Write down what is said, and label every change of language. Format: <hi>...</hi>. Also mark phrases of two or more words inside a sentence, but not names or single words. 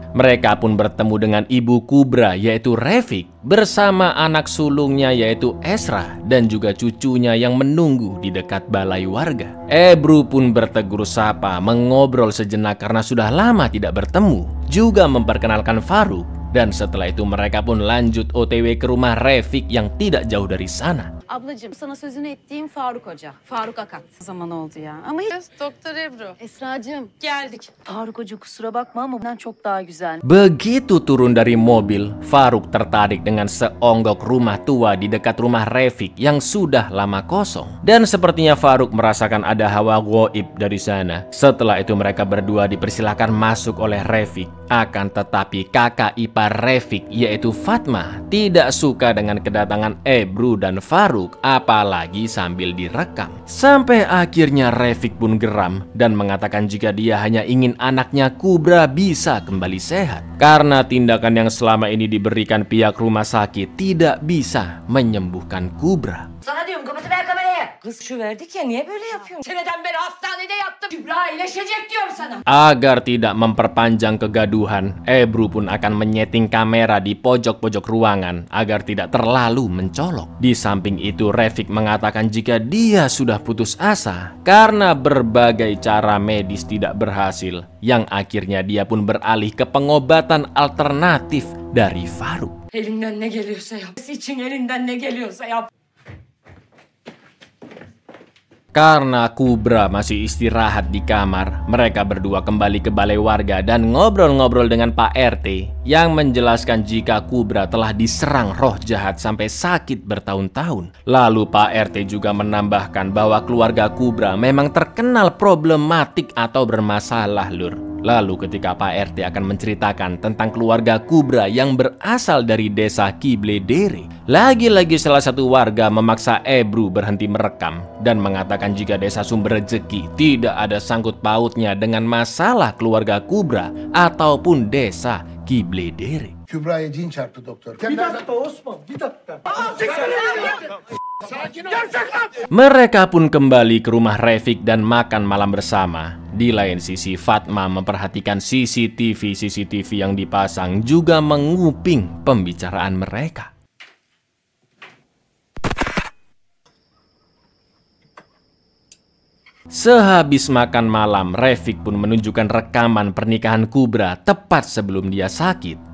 <id>Mereka pun bertemu dengan ibu Kubra yaitu Refik bersama anak sulungnya yaitu Esra dan juga cucunya yang menunggu di dekat balai warga. Ebru pun bertegur sapa, mengobrol sejenak karena sudah lama tidak bertemu, juga memperkenalkan Faruk. Dan setelah itu mereka pun lanjut OTW ke rumah Refik yang tidak jauh dari sana.</id> <tr>Ablacığım sana sözünü ettiğim Faruk Hoca. Faruk Akat. Zaman oldu ya. Ama Doktor Ebru. Esracığım. Geldik. Faruk Hoca kusura bakma ama bundan çok daha güzel.</tr> <id>Begitu turun dari mobil, Faruk tertarik dengan seonggok rumah tua di dekat rumah Refik yang sudah lama kosong. Dan sepertinya Faruk merasakan ada hawa goib dari sana. Setelah itu mereka berdua dipersilakan masuk oleh Refik. Akan tetapi kakak ipar Refik yaitu Fatma tidak suka dengan kedatangan Ebru dan Faruk, apalagi sambil direkam. Sampai akhirnya Refik pun geram dan mengatakan jika dia hanya ingin anaknya Kubra bisa kembali sehat. Karena tindakan yang selama ini diberikan pihak rumah sakit tidak bisa menyembuhkan Kubra.</id> <tr>Sana diyorum kapatı ver kamerayı. Kız şu verdik ya niye böyle yapıyorsun? Seneden beri hastanede yattım. Kübra iyileşecek diyorum sana.</tr> <id>Agar tidak memperpanjang kegaduhan, Ebru pun akan menyeting kamera di pojok-pojok ruangan agar tidak terlalu mencolok. Di samping itu Refik mengatakan jika dia sudah putus asa karena berbagai cara medis tidak berhasil, yang akhirnya dia pun beralih ke pengobatan alternatif dari Faruk.</id> <tr>Elinden ne geliyorsa yap. İçin elinden ne geliyorsa yap.</tr> <id>Karena Kubra masih istirahat di kamar, mereka berdua kembali ke balai warga dan ngobrol-ngobrol dengan Pak RT yang menjelaskan jika Kubra telah diserang roh jahat sampai sakit bertahun-tahun. Lalu Pak RT juga menambahkan bahwa keluarga Kubra memang terkenal problematik atau bermasalah, Lur. Lalu ketika Pak RT akan menceritakan tentang keluarga Kubra yang berasal dari desa Kibledere, lagi-lagi salah satu warga memaksa Ebru berhenti merekam dan mengatakan jika desa Sumber Rejeki tidak ada sangkut pautnya dengan masalah keluarga Kubra ataupun desa Kibledere.</id> <tr>Kübra'ya cin çarptı doktor. Bir dakika Osman, bir dakika.</tr> <id>Mereka pun kembali ke rumah Refik dan makan malam bersama. Di lain sisi Fatma memperhatikan CCTV yang dipasang juga menguping pembicaraan mereka. Sehabis makan malam, Refik pun menunjukkan rekaman pernikahan Kubra tepat sebelum dia sakit.</id>